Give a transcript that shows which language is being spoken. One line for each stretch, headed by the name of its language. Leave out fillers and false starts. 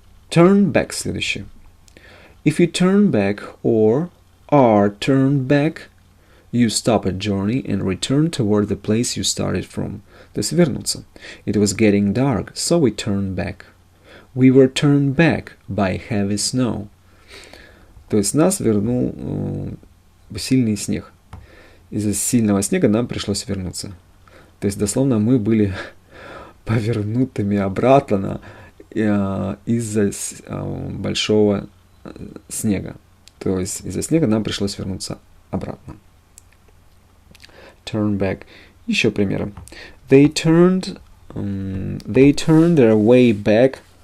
English: Turn back
Russian: следующее.
English: If you turn back or are turned back, you stop a journey and return toward the place you started from.
Russian: То есть вернуться.
English: It was getting dark, so we turned back. We were turned back by heavy snow.
Russian: То есть нас вернул сильный снег. Из-за сильного снега нам пришлось вернуться. То есть дословно мы были повернутыми обратно из-за большого снега. То есть из-за снега нам пришлось вернуться обратно. Turn back. Еще примеры.
English: They turned their way back.